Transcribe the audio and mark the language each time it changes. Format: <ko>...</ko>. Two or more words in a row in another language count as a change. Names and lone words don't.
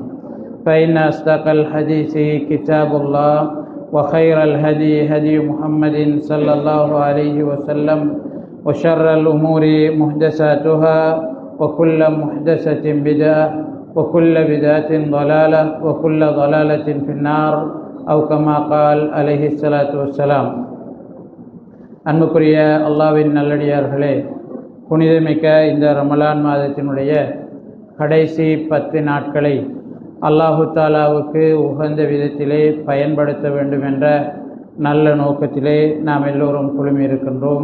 <ar>فإن أصدق الحديث كتاب الله، وخير الهدي هدي محمد صلى الله عليه وسلم، وشر الأمور محدثاتها، وكل محدثة بدعة، وكل بدعة ضلالة، وكل ضلالة في النار، أو كما قال عليه الصلاة والسلام.</ar> <ta>அன்புக்குரிய அல்லாஹ்வின் நல்லடியார்களே, புனிதமிக்க இந்த ரமலான் மாதத்தினுடைய கடைசி 10 நாட்களை அல்லாஹு தாலாவுக்கு உகந்த விதத்திலே பயன்படுத்த வேண்டும் என்ற நல்ல நோக்கத்திலே நாம் எல்லோரும் குழுமி இருக்கின்றோம்.</ta>